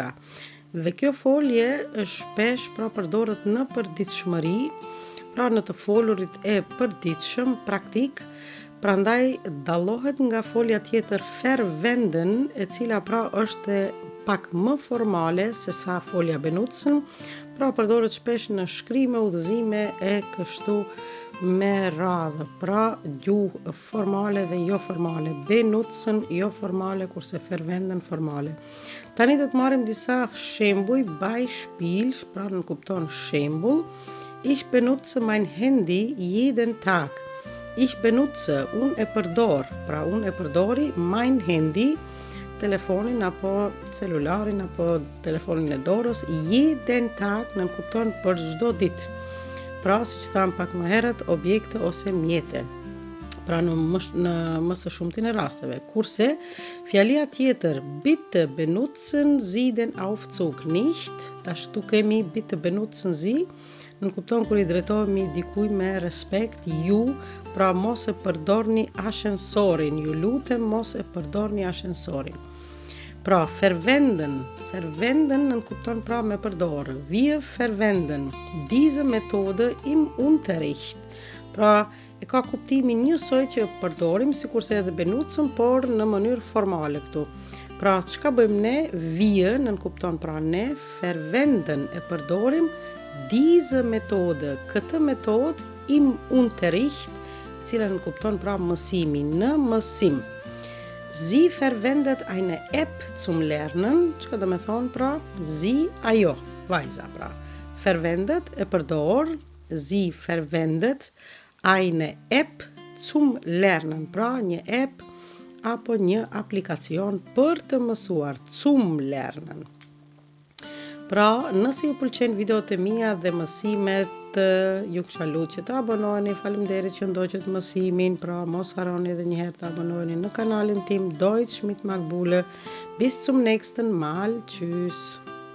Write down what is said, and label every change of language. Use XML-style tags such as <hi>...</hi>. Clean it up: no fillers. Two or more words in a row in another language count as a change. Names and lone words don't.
<sq>Dhe kjo folje shpesh pra përdoret në përditshmëri, pra në të folurit e përditshëm, praktik, prandaj dallohet nga folja tjetër verwenden, e cila pra është pak më formale se sa folja benutzen, pra përdoret shpesh në shkrime, udhëzime e kështu me radhë, pra gjuhë formale dhe jo formale, benutzen jo formale kurse verwenden formale. Tani do të marrim disa shembuj, Beispiel, pra nënkupton shembull.</sq> <de>Ich benutze mein Handy jeden Tag. Ich benutze,</de> <sq>unë e përdor, pra unë e përdori</sq> <de>mein Handy,</de> <sq>telefonin apo celularin apo telefonin e dorës,</sq> <de>jeden Tag</de> <sq>nënkupton për çdo ditë. Pra, si që thamë pak më herët, objekte ose mjete. Pra në më së shumtin e rasteve. Kurse, fjalia tjetër,</sq> <de>bitte benutzen Sie den Aufzug nicht,</de> <sq>tash tu kemi</sq> <de>bitte benutzen Sie,</de> <sq>nënkupton kur i drejtohemi dikuj me respekt, ju, pra mos e përdorni ashensorin, ju lutem mos e përdorni ashensorin. Pra, verwenden nënkupton pra me përdorë.</sq> <de>Wir verwenden diese Methode im Unterricht.</de> <sq>Pra, e ka kuptimin njësoj që përdorim, sikurse edhe benutzen, por në mënyrë formale këtu. Pra, çka bëjmë ne? Wir nënkupton pra ne, verwenden e përdorim</sq> <de>diese Methode,</de> <sq>këtë metodë</sq> <de>im Unterricht,</de> <sq>e cila nënkupton pra mësimin, në mësim.</sq> <de>Sie verwendet eine App zum Lernen,</de> <sq>çka do me thonë pra, sie, ajo, vajza pra. Verwendet e përdor,</sq> <de>sie verwendet eine App zum Lernen,</de> <sq>pra një app apo një aplikacion për të mësuar,</sq> <de>zum Lernen.</de> <sq>Pra, nëse ju pëlqen videot e mia dhe mësimet, ju kisha lutë që të abonoheni, faleminderit që ndoqët mësimin, pra mos harroni edhe një herë të abonoheni në kanalin tim Deutsch mit Magbule.</sq> <de>Bis zum nächsten Mal, tschüss.</de>